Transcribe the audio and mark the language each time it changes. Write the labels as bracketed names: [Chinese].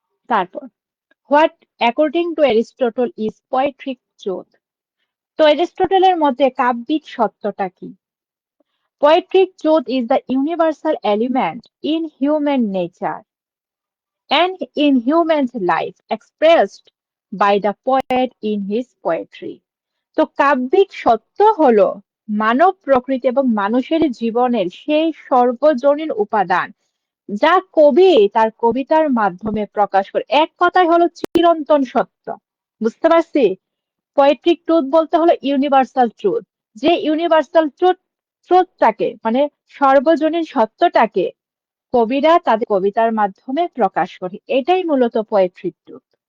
[English] তারপর, what according to Aristotle is poetic truth? [Bangla] তো অ্যারিস্টটলের মতে কাব্যিক সত্যটা কি? [English] Poetic truth is the universal element in human nature and in human life expressed by the poet in his poetry. [Bangla] তো কাব্যিক সত্য হলো মানব প্রকৃতি এবং মানুষের জীবনের সেই সর্বজনীন উপাদান, যা কবি তার কবিতার মাধ্যমে প্রকাশ করে। এক কথায় হলো চিরন্তন সত্য। বুঝতে পারছি? পোয়েট্রিক ট্রুথ বলতে হলো ইউনিভার্সাল ট্রুথ। যে ইউনিভার্সাল ট্রুথটাকে, মানে সর্বজনীন সত্যটাকে কবিরা তাদের কবিতার মাধ্যমে প্রকাশ করে, এটাই মূলত পোয়েট্রিক ট্রুথ।